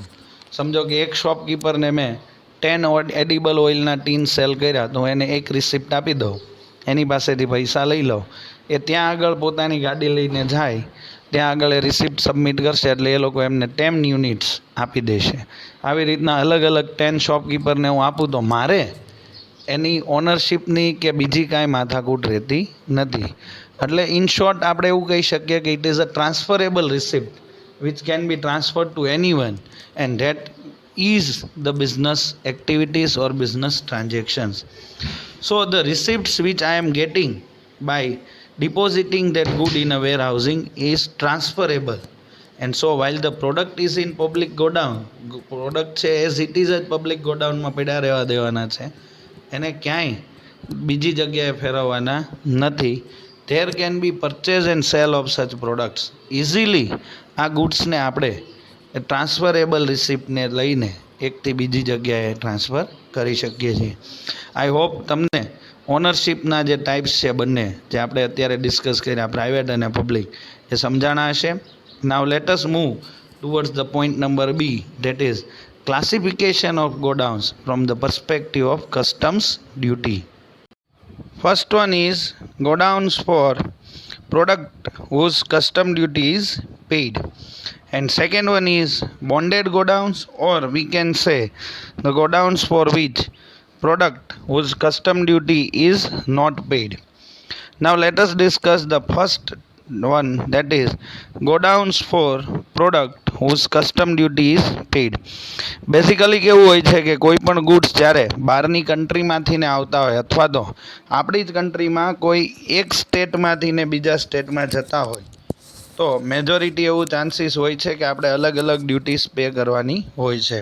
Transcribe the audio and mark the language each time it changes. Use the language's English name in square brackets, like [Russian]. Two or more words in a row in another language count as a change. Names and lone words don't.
[Gujarati] સમજો કે એક શોપકીપરને મેં 10 એડિબલ ઓઇલના ટીન સેલ કર્યા તો એને એક રિસિપ્ટ આપી દઉં, એની પાસેથી પૈસા લઈ લઉં, એ ત્યાં આગળ પોતાની ગાડી લઈને જાય, ત્યાં આગળ એ રિસિપ્ટ સબમિટ કરશે એટલે એ લોકો એમને 10 યુનિટ્સ આપી દેશે. આવી રીતના અલગ અલગ 10 શોપકીપરને હું આપું તો મારે એની ઓનરશિપની કે બીજી કાંઈ માથાકૂટ રહેતી નથી. [English] એટલે in short [Gujarati] આપણે એવું કહી શકીએ કે [English] it is a transferable receipt which can be transferred to anyone, and that is the business activities or business transactions. So the receipts which I am getting by depositing that good in a warehousing is transferable, and so while the product is in public godown, [Gujarati] પ્રોડક્ટ છે [English] as it is [Gujarati] જ પબ્લિક ગોડાઉનમાં પડ્યા રહેવા દેવાના છે, એને ક્યાંય બીજી જગ્યાએ ફેરવવાના નથી. [English] there can be purchase and sale of such products. [Gujarati] ઇઝીલી આ ગુડ્સને આપણે ટ્રાન્સફરેબલ રિસિપ્ટને લઈને એકથી બીજી જગ્યાએ ટ્રાન્સફર કરી શકીએ છીએ. [English] I hope [Gujarati] તમને ઓનરશિપના જે ટાઈપ્સ છે બંને જે આપણે અત્યારે ડિસ્કસ કર્યા પ્રાઇવેટ અને પબ્લિક એ સમજાણા હશે. [English] now let us move towards the point number B, that is classification of godowns from the perspective of customs duty. First one is godowns for product whose custom duty is paid, and second one is bonded godowns, or we can say the godowns for which product whose custom duty is not paid. Now let us discuss the first one, that is godowns for product whose custom duty is paid. [Gujarati] બેઝિકલી કેવું હોય છે કે કોઈ પણ ગુડ્સ જ્યારે બહારની કન્ટ્રીમાંથી ને આવતા હોય અથવા તો આપણી જ કન્ટ્રીમાં કોઈ એક સ્ટેટમાંથી ને બીજા સ્ટેટમાં જતા હોય તો મેજોરિટી એવું ચાન્સીસ હોય છે કે આપણે અલગ અલગ [English] duties pay [Gujarati] કરવાની હોય છે.